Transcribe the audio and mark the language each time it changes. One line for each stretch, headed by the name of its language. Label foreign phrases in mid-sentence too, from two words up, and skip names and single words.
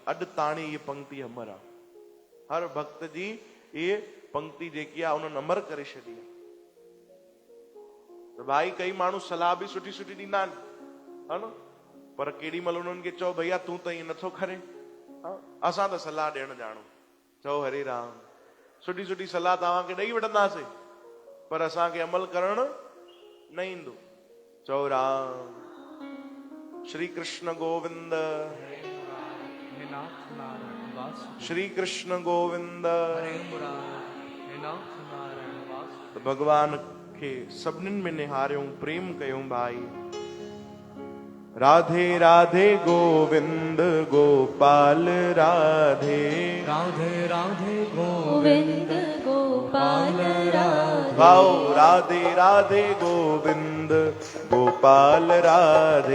Sindhi: अॼु ताणी इहे पंक्ति अमर आहे। हर भक्त जी इहे पंक्ति जेकी आहे उन्हनि अमर करे छॾी आहे। त भाई कई माण्हू सलाह बि सुठी सुठी ॾींदा आहिनि, है न, पर केॾी महिल उन्हनि खे चओ भैया तूं त ईअं नथो करे, असां त सलाह ॾियण ॼाणो। चओ हरे राम। सुठी सुठी सलाह तव्हांखे ॾेई वठंदासीं, पर असांखे अमल करणु न ईंदो। चओ राम। श्री कृष्ण गोविंद, श्री कृष्ण गोविंद। भगवान खे सभिनीनि में निहारियूं, प्रेम कयूं भाई। राधे राधे गोविंद गोपाल राधे, राधे राधे गोविंद गोपाल राधे। गाओ राधे राधे गोविंद गोपाल राधे,